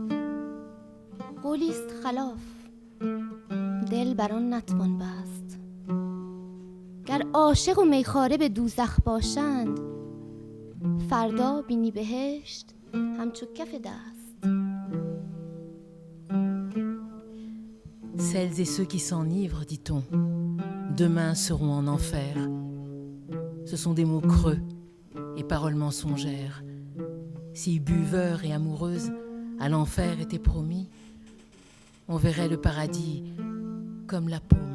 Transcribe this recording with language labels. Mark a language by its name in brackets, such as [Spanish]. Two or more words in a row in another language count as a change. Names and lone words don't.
[Persian] قولی است خلاف، دل بر آن نتوان بست. گر عاشق و میخواره به دوزخ باشند، فردا بینی بهشت همچو کف دست. [French] Celles et ceux qui s'enivrent, dit-on, demain seront en enfer. Ce sont des mots creux et paroles mensongères. Si buveurs et amoureuses à l'enfer étaient promis, on verrait le paradis comme la paume.